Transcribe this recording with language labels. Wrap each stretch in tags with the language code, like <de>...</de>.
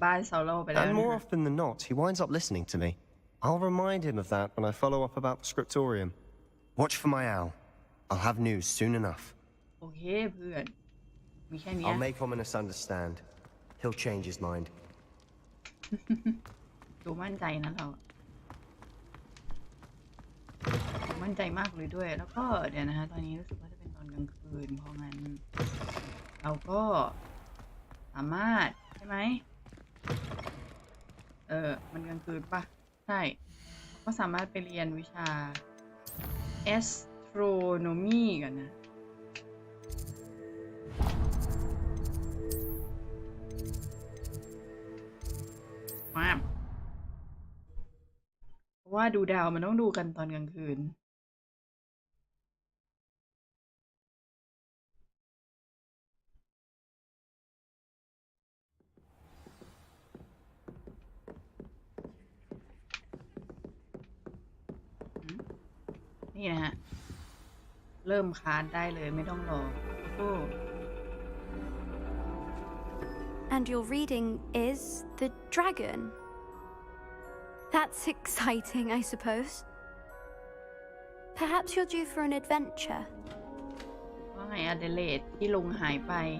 <th>บ้านโซโล่ไปแล้ว</th> <en>and นะ more ฮะ often than not, he winds up listening to me. I'll remind him of that when I follow up about the scriptorium. Watch for my owl. I'll have news soon enough.</en> <th>โอเคเพื่อนมีแค่นี้</th> <en>I'll make Ominous understand. He'll change his mind.</en> <th>ดูมั่นใจนะเรามั่นใจมากเลยด้วยแล้วก็เดี๋ยวนะฮะตอนนี้รู้สึกว่าจะเป็นตอนกลางคืนเพราะงั้นเราก็สามารถใช่ไหมมันกลางคืนปะใช่ก็สามารถไปเรียนวิชา astronomy กันนะ เพราะว่าดูดาวมันต้องดูกันตอนกลางคืนนี่นะฮะเริ่มคาดได้เลยไม่ต้องรอโอ้</th> <en>And your reading is The Dragon. That's exciting, I suppose. Perhaps you're due for an adventure.</en> <th>ว่าไงอเดเลดที่ลุงหายไป</th>